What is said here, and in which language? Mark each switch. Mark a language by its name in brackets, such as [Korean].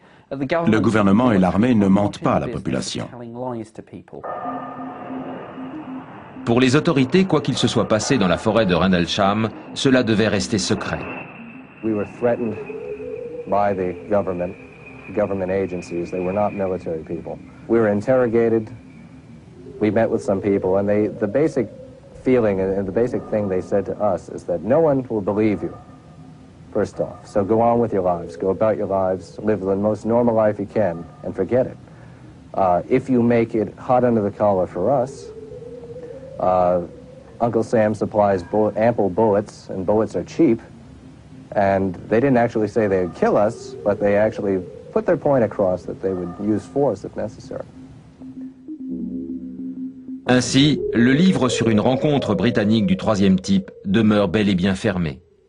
[French] Le gouvernement et l'armée ne mentent pas à la population. Pour les autorités, quoi qu'il se soit passé dans la forêt de Rendlesham, cela devait rester secret. [English] We were threatened by the government agencies. They were not military people. We were interrogated. We met with some people, and the basic feeling and the basic thing they said to us is that no one will believe you, first off. So go on with your lives. Go about your lives. Live the most normal life you can, and forget it. If you make it hot under the collar for us, Uncle Sam supplies ample bullets, and bullets are cheap. And they didn't actually say they would kill us, but they actually put their point across that they would use force if necessary. [French] Ainsi, le livre sur une rencontre britannique du 3e type demeure bel et bien fermé.